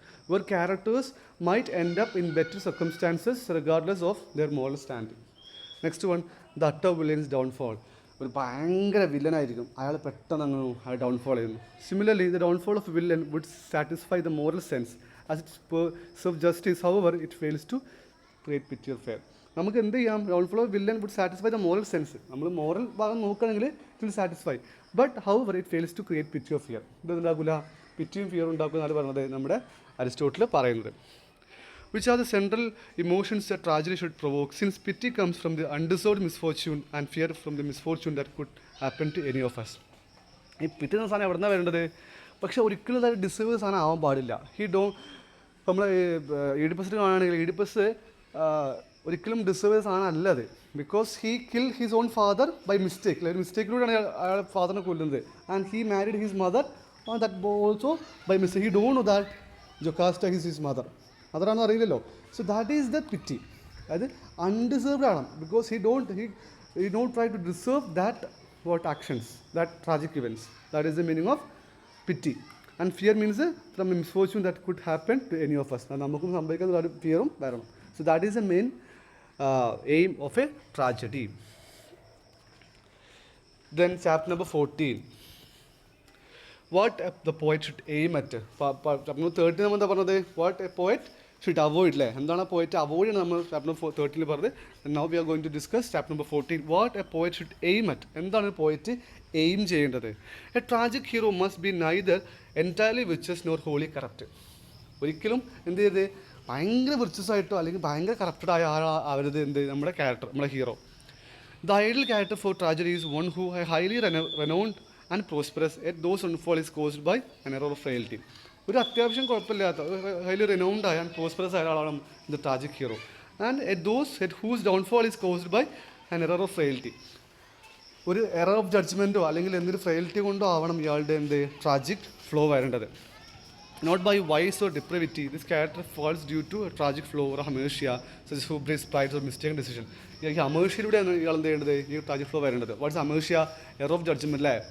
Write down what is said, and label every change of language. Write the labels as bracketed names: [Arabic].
[English] where characters might end up in better circumstances regardless of their moral standing. Next one, the utter villain's downfall. [Malayalam] ഒരു ഭയങ്കര വില്ലനായിരിക്കും, അയാൾ പെട്ടെന്ന് അങ്ങ് അയാൾ downfall ചെയ്യുന്നു. [English] Similarly the downfall of villain would satisfy the moral sense as it serve justice. However it fails to create pity or fear. [Malayalam] നമുക്ക് എന്ത് ചെയ്യാം? [English] Downfall of villain would satisfy the moral sense. [Malayalam] നമ്മൾ മോറൽ ഭാഗം നോക്കുകയാണെങ്കിൽ [English] It will satisfy. But however it fails to create pity or fear. [Malayalam] ഇതൊന്നുണ്ടാക്കില്ല, പിറ്റിയും ഫിയറും ഉണ്ടാക്കുന്നതാണ് പറഞ്ഞത് നമ്മുടെ Aristotle പറയുന്നത്. [English] Which are the central emotions that tragedy should provoke, since pity comes from the undeserved misfortune and fear from the misfortune that could happen to any of us. [Malayalam] ഈ പിറ്റി എന്ന സാധനം എവിടെ നിന്നാണ് വരേണ്ടത്? പക്ഷേ ഒരിക്കലും അത് ഡിസേർവ് സാധനം ആവാൻ പാടില്ല. നമ്മൾ ഈഡിപ്പസിൽ കാണുകയാണെങ്കിൽ ഈഡിപ്പസ് ഒരിക്കലും ഡിസേർവ് ചെയ്ത സാധനം അല്ല അത്. [English] because he kill his own father by mistake, [Malayalam] ഒരു മിസ്റ്റേക്കിലൂടെയാണ് അയാൾ ഫാദറിനെ കൊല്ലുന്നത്. [English] And he married his mother that also by mistake. He don't know that Jocasta his mother, [Malayalam] അതാണെന്ന് അറിയില്ലല്ലോ. [English] So that is the pity. അതായത് undeserved ആണ്, because he don't try to deserve that what actions, that tragic events. That is the meaning of pity. And fear means from misfortune that could happen to any of us. [Malayalam] നമുക്കും സംഭവിക്കുന്ന ഒരു ഫിയറും വരണം. [English] So that is the main aim of a tragedy. Then chapter number 14. What the poet should aim at. [Malayalam] Chapter number 13 നമ്മൾ എന്താ പറഞ്ഞത്? [English] What a poet should avoid അല്ലേ? [Malayalam] എന്താണ് poet avoid ആണ് നമ്മൾ chapter number 13 പറഞ്ഞത്. [English] And now we are going to discuss chapter number 14. What a poet should aim at. [Malayalam] എന്താണ് poet aim ചെയ്യേണ്ടത്? [English] A tragic hero must be neither entirely virtuous nor wholly corrupt. [Malayalam] ഒരിക്കലും എന്ത് ചെയ്ത് ഭയങ്കര virtues ആയിട്ടോ അല്ലെങ്കിൽ ഭയങ്കര കറപ്റ്റഡ് ആയ ആവരുത് എന്ത് നമ്മുടെ ക്യാരക്ടർ, നമ്മുടെ hero. [English] The ideal character for tragedy is one who highly renowned and prosperous yet those downfall is caused by an error of frailty. [Malayalam] ഒരു അത്യാവശ്യം കുഴപ്പമില്ലാത്ത ഹൈലി റെനൗൺഡ് ആയ ആൻഡ് പ്രോസ്പെറസ് ആയ ആളാണ് the tragic hero. [English] And yet whose downfall is caused by an error of frailty. [Malayalam] ഒരു error of ജഡ്ജ്മെൻറ്റോ അല്ലെങ്കിൽ എന്തൊരു ഫ്രെയിലിറ്റി കൊണ്ടോ ആവണം ഇയാളുടെ എന്ത് ട്രാജിക് ഫ്ലോ വരേണ്ടത്. [English] Not by vice or depravity, this character falls due to a tragic flaw or hamertia, such as hubris, pride or mistaken decision. [Malayalam] ഈ അമേഴ്ഷ്യയിലൂടെയാണ് ഇയാൾ എന്ത് ചെയ്യേണ്ടത്, ഈ ട്രാജിക് ഫ്ലോ വരേണ്ടത്. [English] What's hamartia? [Malayalam] എറർ ഓഫ് ജഡ്ജ്മെൻറ്റ് അല്ലേ?